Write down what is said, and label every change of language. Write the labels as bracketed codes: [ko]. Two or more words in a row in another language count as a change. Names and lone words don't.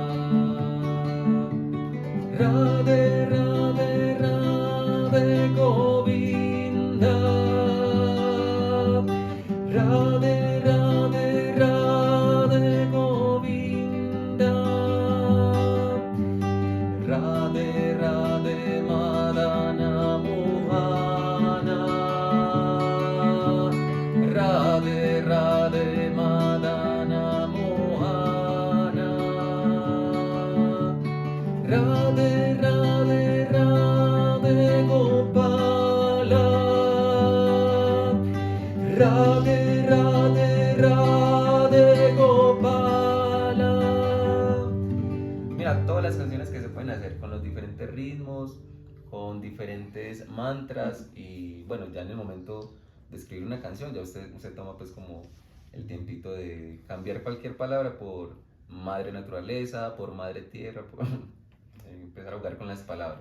[sa] Rade, rade, rade, govinda. Rade, rade, rade, govinda. Rade, rade, madana mohana. Rade, rade, madana mohana. Rade, rade, rade, gopala. Rade, rade, rade, gopala. [es] Mira, todas las canciones que se pueden hacer con los diferentes ritmos, con diferentes mantras y bueno, ya en el momento de escribir una canción ya usted toma pues como el tiempito de cambiar cualquier palabra por madre naturaleza, por madre tierra, por empezar a jugar con las palabras.